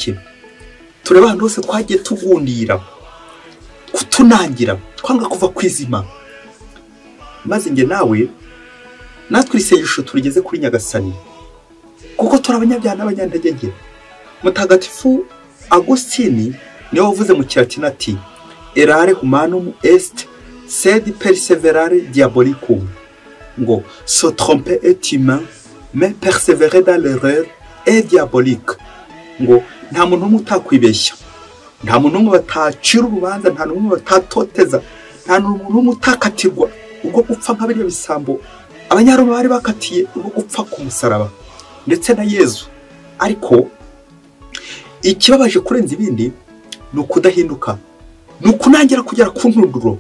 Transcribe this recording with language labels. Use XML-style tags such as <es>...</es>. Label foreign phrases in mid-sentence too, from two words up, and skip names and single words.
<rw>Tureba ahantu hose twagiye tugundira kutunangira, twanga kuva kwizima. Maze nge nawe natwe isengesho turigeze kuri Nyagasani, kuko turabanyabyaha n'abanyantege nke. Mutagatifu Agustini niwe wavuze mu Kilatini ati</rw> <la>errare humanum est sed perseverare diabolicum,</la> <fr>ngo se tromper est humain mais persévérer dans l'erreur est diabolique.</fr> <rw>Ngo nta muntu umwe utakwibeshya, nta muntu umwe batacira urubanza, nta muntu umwe batatoteza, nta muntu umwe utakatirwa ubwo gupfa nka biriya bisambo Abanyaroma bari bakatiye ubwo gupfa ku musaraba, ndetse na Yezu. Ariko ikibabaje kurenza ibindi ni ukudahinduka, ni ukunangira kugera ku ntunduro.</rw>